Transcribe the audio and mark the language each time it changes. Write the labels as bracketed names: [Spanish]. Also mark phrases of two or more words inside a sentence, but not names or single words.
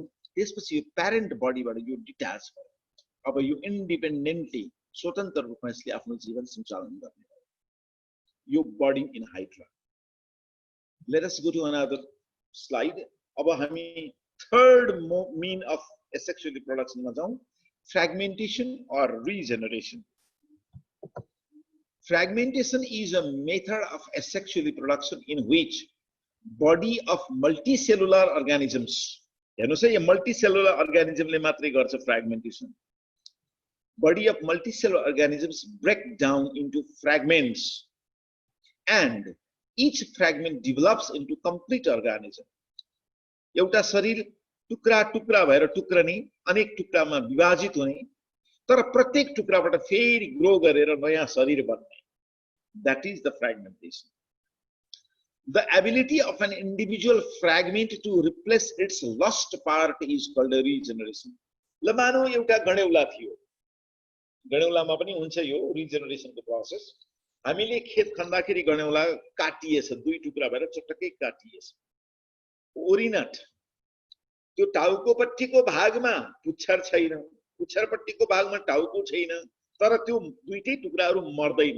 [Nepali] त्यसपछि यो [English] parent bodyबाट [Nepali] यो डिट्याच भयो। अब यो इन्डिपेन्डेन्टली स्वतन्त्र रूपमा यसले आफ्नो जीवन सञ्चालन गर्ने भयो। यो [English] budding in Hydra. Let us go to another slide. [Nepali] अब हामी [English] third mean of asexual reproduction [Hindi] में जाऊं, [English] fragmentation or regeneration. Fragmentation is a method of asexual reproduction in which body of multicellular organisms, [Nepali] हेर्नुस् है, यो [English] multicellular organism [Nepali] ले मात्रै गर्छ fragmentation. [English] Body of multicellular organisms break down into fragments and each fragment develops into complete organism. [Nepali] एउटा शरीर टुक्रा टुक्रा भएर टुक्रने, अनेक टुक्रामा विभाजित हुने, तर प्रत्येक टुक्राबाट फेरि ग्रो गरेर नयाँ शरीर बन्ने। [English] That is the fragmentation. The ability of an individual fragment to replace its lost part is called regeneration. [Nepali] ल मानौ एउटा गणेउला थियो, गणेउलामा पनि हुन्छ यो [English] regenerationको process। [Nepali] हामीले खेत खन्दाखेरि गणेउला काटिएछ, दुई टुक्रा भएर चटक्कै काटिएछ। ओरिनट त्यो टाउकोपट्टिको भागमा पुच्छर छैन, पुच्छरपट्टिको भागमा टाउको छैन, तर त्यो दुईटै टुक्राहरू मर्दैन।